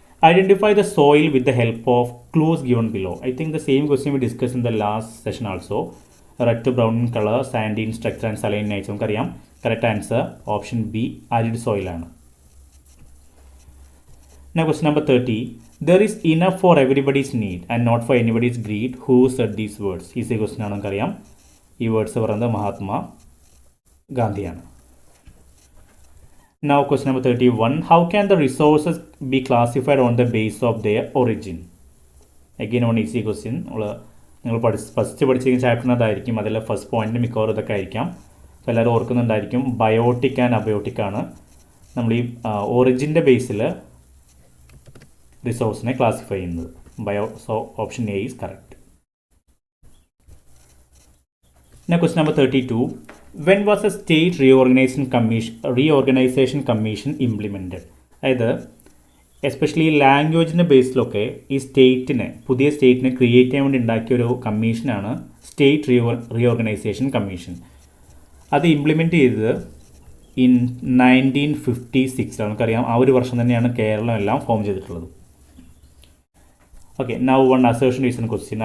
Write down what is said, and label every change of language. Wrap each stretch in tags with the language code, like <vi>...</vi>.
<en>Identify the soil with the help of clues given below. I think the same question we discussed in the last session also. Red to brown in color, sandy in structure and saline nature. നമുക്കറിയാം correct answer option B arid soil ആണ്. Now question number 30. There is enough for everybody's need and not for anybody's greed. Who said these words? Easy question</en> <ml>ആണ് നമുക്കറിയാം. ഈ words പറയുന്നത് Mahatma ഗാന്ധിയാണ്.</ml> <en>Now question number 31. How can the resources be classified on the basis of their origin? Again one easy question.</en> <ml>നിങ്ങൾ first പഠിച്ചിരിക്കുന്ന ചാപ്റ്ററിനകത്തായിരിക്കും അതിൽ first point മിക്കവാറും ഇതൊക്കെ ആയിരിക്കാം. അപ്പോൾ എല്ലാവരും ഓർക്കുന്നുണ്ടായിരിക്കും ബയോട്ടിക് ആൻഡ് അബയോട്ടിക് ആണ് നമ്മൾ ഈ ഒറിജിൻ്റെ ബേസിൽ റിസോഴ്സിനെ ക്ലാസിഫൈ ചെയ്യുന്നത്.</ml> <en>So option A is correct. Now question number 32. When was a state reorganization commission implemented?</en> <ml>അതായത് എസ്പെഷ്യലി ലാംഗ്വേജിൻ്റെ ബേസിലൊക്കെ ഈ പുതിയ സ്റ്റേറ്റിനെ ക്രിയേറ്റ് ചെയ്യാൻ വേണ്ടി ഉണ്ടാക്കിയ ഒരു കമ്മീഷനാണ് സ്റ്റേറ്റ് റീഓർഗനൈസേഷൻ കമ്മീഷൻ. അത് ഇംപ്ലിമെൻറ്റ് ചെയ്തത് ഇൻ 1956. നമുക്കറിയാം ആ ഒരു വർഷം തന്നെയാണ് കേരളം എല്ലാം ഫോം ചെയ്തിട്ടുള്ളത്. Okay,</ml> <en>Now one assertion is an question.</en>